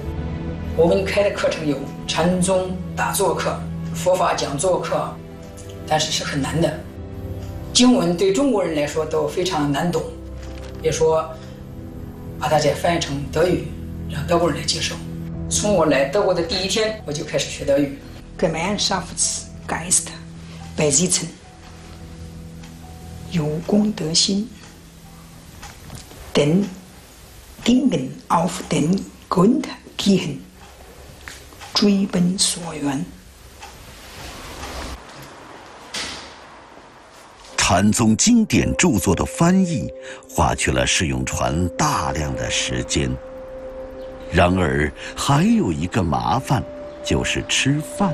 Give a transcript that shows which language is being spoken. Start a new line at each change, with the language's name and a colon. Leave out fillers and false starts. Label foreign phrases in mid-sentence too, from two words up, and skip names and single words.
Chinese: 我们开的课程有禅宗打坐课、佛法讲座课，但是是很难的。经文对中国人来说都非常难懂，别说把它再翻译成德语，让德国人来接受。从我来德国的第1天，我就开始学德语。
German: Gemeinschaftsgeist besitzen，
Chinese: 有公德心，
German: den Dingen auf den Grund gehen，
Chinese: 追奔所缘。禅宗经典著作的翻译花去了释永传大量的时间。然而，还有一个麻烦，就是吃饭。